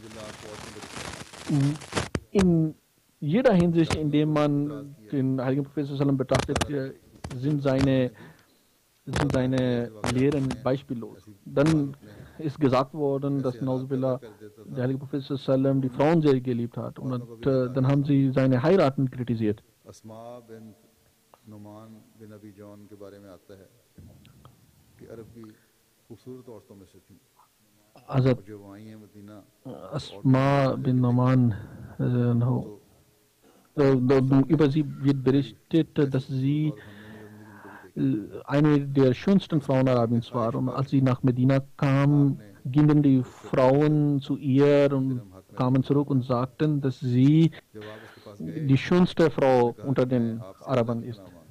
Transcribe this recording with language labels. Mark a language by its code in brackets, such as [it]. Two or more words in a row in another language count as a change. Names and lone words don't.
[de] In jeder Hinsicht, in der man den Heiligen Prophet Sallam betrachtet, sind seine Lehren beispiellos. Dann ist gesagt worden, dass Nauzubillah, der Heilige Prophet Sallam die Frauen sehr geliebt hat. Und dann haben sie seine Heiraten kritisiert. [hi] अस्मा बिन नुमान बिन अबी जॉन के बारे में आता है कि अरब की खूबसूरत औरतों में से थी, [de] Also [hi] जो आई हैं मदीना। [de] Asma bin Numan, über sie wird berichtet, dass sie eine der schönsten Frauen Arabiens war. Und als sie nach Medina kam, gingen die Frauen zu ihr und kamen zurück und sagten, dass sie die schönste Frau unter den Arabern ist.